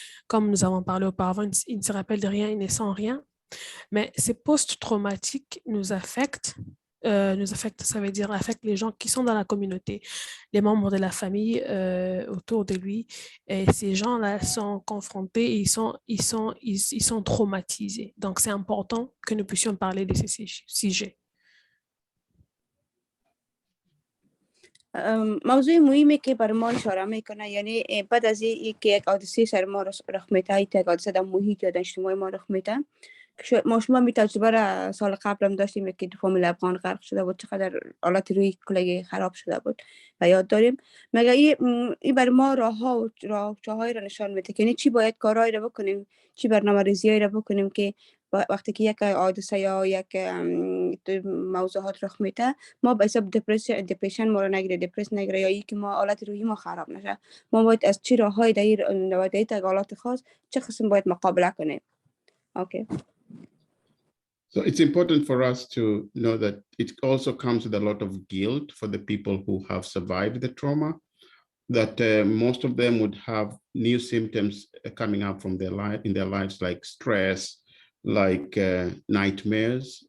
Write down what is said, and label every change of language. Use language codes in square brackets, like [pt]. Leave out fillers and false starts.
[fr] Comme nous avons parlé auparavant, il ne se rappelle de rien, il ne sent rien. Mais ces post-traumatiques nous affectent, ça veut dire affectent les gens qui sont dans la communauté, les membres de la famille autour de lui. Et ces gens-là sont confrontés, ils sont traumatisés. Donc, c'est important que nous puissions parler de ces sujets. [fa] موضوع مهمی که بر ما اشاره میکنه، یعنی بعد از اینکه یک حادثه سر ما رخ میده، یک حادثه در محیط یا در اجتماع ما رخ میده، ما شما می تجربه را سال قبل هم داشتیم که فامیل افغان غرق شده بود، چقدر حالت روی کلگی خراب شده بود و یاد داریم. مگر این بر ما راه‌های را نشان میده که یعنی چی باید کارهایی را بکنیم، چی برنامه‌ریزی‌هایی را بکنیم که وقتی که یک حادثه یا یک موضوعات رخ میده، ما به حساب دپرشن ما رو نگیره، دپرس نگیره، یا اینکه ما حالت روحی ما خراب نشه. ما باید از چی راه‌های در حالات خاص چه قسم باید مقابله کنیم. [en] Okay. So it's important for us to know that it also comes with a lot of guilt for the people who have survived the trauma, that most of them would have new symptoms coming up from in their lives, like stress, like nightmares.